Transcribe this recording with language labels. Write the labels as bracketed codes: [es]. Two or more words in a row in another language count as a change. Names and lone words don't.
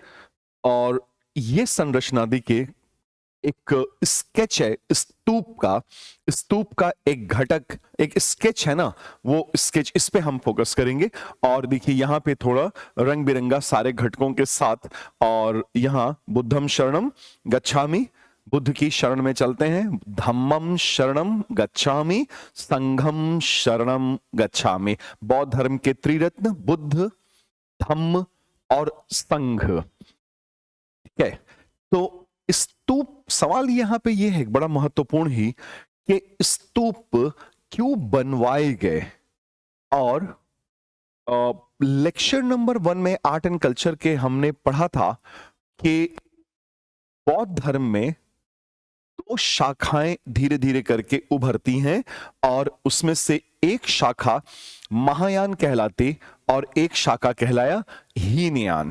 [hi] और ये संरचना देखिए एक स्केच है स्तूप का एक घटक, एक स्केच है ना, वो स्केच, इस पे हम फोकस करेंगे। और देखिए यहाँ पे थोड़ा रंग बिरंगा सारे घटकों के साथ, और यहाँ [pi] बुद्धम शरणम गच्छामि, [hi] बुद्ध की शरण में चलते हैं, [pi] धम्मम शरणम गच्छामि, संघम शरणम गच्छामि। [hi] बौद्ध धर्म के त्रिरत्न बुद्ध, धम्म और संघ, ठीक है। तो स्तूप, सवाल यहां पे ये है बड़ा महत्वपूर्ण ही, कि स्तूप क्यों बनवाए गए। और [en] lecture number [hi] 1 में [en] art and culture [hi] के हमने पढ़ा था कि बौद्ध धर्म में 2 शाखाएं धीरे धीरे करके उभरती हैं, और उसमें से एक शाखा महायान कहलाती और एक शाखा कहलाया हीनयान।